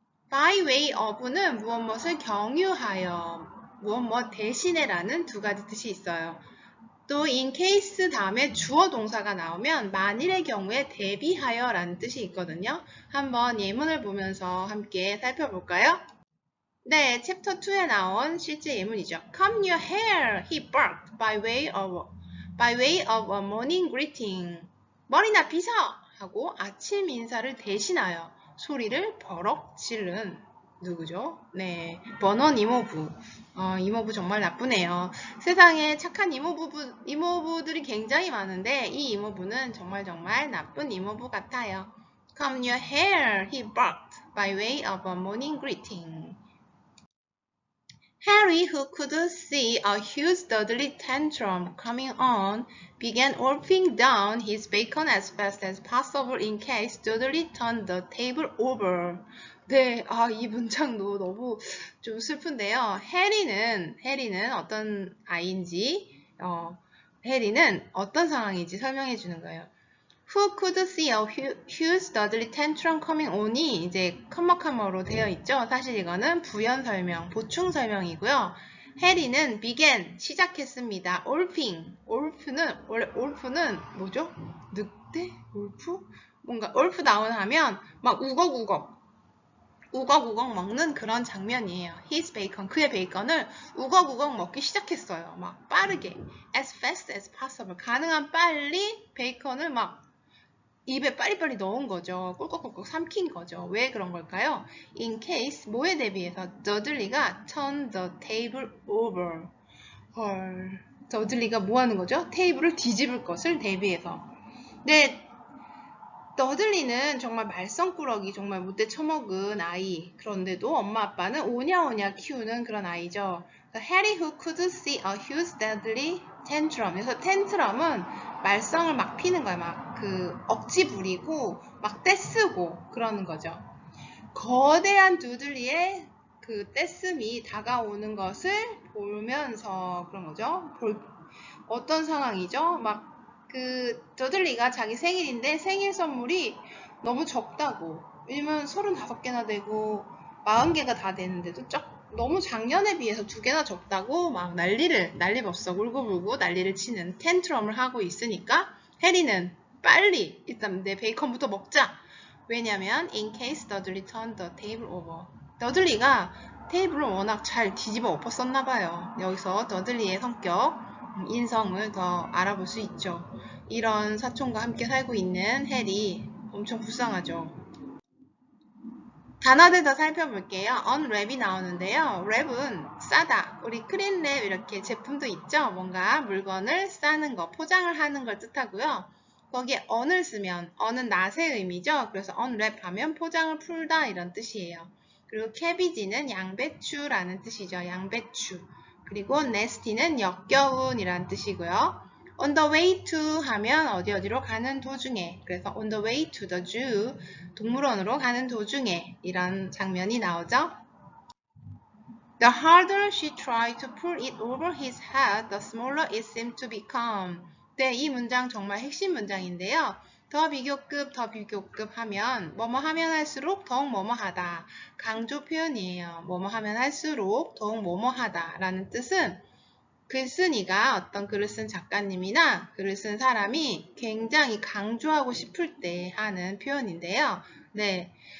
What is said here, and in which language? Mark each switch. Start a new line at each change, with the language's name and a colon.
Korean: by way of는 무엇을 경유하여, 무엇 대신에 라는 2가지 뜻이 있어요. 또 in case 다음에 주어 동사가 나오면 만일의 경우에 대비하여 라는 뜻이 있거든요. 한번 예문을 보면서 함께 살펴볼까요? 네, 챕터 2에 나온 실제 예문이죠.
English: Comb your hair, he barked by way of a morning greeting.
Korean: 머리나 빗어! 하고 아침 인사를 대신하여 소리를 버럭 지른 누구죠? 네, 버넌 이모부. 이모부 정말 나쁘네요. 세상에 착한 이모부들이 굉장히 많은데 이 이모부는 정말 나쁜 이모부 같아요.
English: Comb your hair, he barked by way of a morning greeting. Harry, who could see a huge Dudley tantrum coming on, began wolfing down his bacon as fast as possible in case Dudley turned the table over.
Korean: 네, 이 문장도 너무 좀 슬픈데요. 해리는 어떤 아이인지, 해리는 어떤 상황인지 설명해 주는 거예요.
English: Who could see a huge Dudley tantrum coming on
Korean: 이 이제 컴마컴마로 되어 있죠. 사실 이거는 부연 설명, 보충 설명이고요. 해리는 began, 시작했습니다. 원래 올프는 뭐죠? 늑대? 올프? 뭔가 올프 다운 하면 막 우걱우걱 먹는 그런 장면이에요.
English: His bacon,
Korean: 그의 베이컨을 우걱우걱 먹기 시작했어요. 막 빠르게,
English: as fast as possible,
Korean: 가능한 빨리 베이컨을 막 입에 빨리빨리 넣은 거죠. 꿀꺽꿀꺽 삼킨 거죠. 왜 그런 걸까요?
English: In case
Korean: 뭐에 대비해서 더들리가
English: turn the table over.
Korean: 헐. 더들리가 뭐 하는 거죠? 테이블을 뒤집을 것을 대비해서. 네. 더들리는 정말 말썽꾸러기, 정말 못돼 처먹은 아이. 그런데도 엄마 아빠는 오냐오냐 키우는 그런 아이죠.
English: Harry who could see a huge deadly tantrum.
Korean: 그래서 텐트럼은 말썽을 막 피는 거야. 막 그 억지 부리고 막 떼쓰고 그러는 거죠. 거대한 두들리의 그 떼씀이 다가오는 것을 보면서 그런 거죠. 어떤 상황이죠? 막 그 더들리가 자기 생일인데 생일 선물이 너무 적다고. 왜냐면 35개나 되고 40개가 다 되는데도 너무 작년에 비해서 2개나 적다고 막 난리법석 울고불고 난리를 치는 텐트럼을 하고 있으니까 해리는 빨리 일단 내 베이컨부터 먹자.
English: 왜냐면 in case 더들리 turned the table over.
Korean: 더들리가 테이블을 워낙 잘 뒤집어 엎었었나봐요. 여기서 더들리의 성격, 인성을 더 알아볼 수 있죠. 이런 사촌과 함께 살고 있는 해리 엄청 불쌍하죠. 단어들 더 살펴볼게요. unwrap이 나오는데요. wrap은 싸다. 우리 크린랩 이렇게 제품도 있죠. 뭔가 물건을 싸는 거, 포장을 하는 걸 뜻하고요. 거기에 on을 쓰면 on은 낫의 의미죠. 그래서 unwrap 하면 포장을 풀다 이런 뜻이에요. 그리고 cabbage는 양배추라는 뜻이죠. 양배추. 그리고 nasty는 역겨운이라는 뜻이고요. on the way to 하면 어디로 가는 도중에. 그래서
English: on the way to the zoo,
Korean: 동물원으로 가는 도중에 이런 장면이 나오죠.
English: The harder she tried to pull it over his head, the smaller it seemed to become.
Korean: 네, 이 문장 정말 핵심 문장인데요. 더 비교급 하면 뭐뭐 하면 할수록 더욱 뭐뭐 하다. 강조 표현이에요. 뭐뭐 하면 할수록 더욱 뭐뭐 하다 라는 뜻은 글쓴이가 어떤 글을 쓴 작가님이나 글을 쓴 사람이 굉장히 강조하고 싶을 때 하는 표현인데요. 네.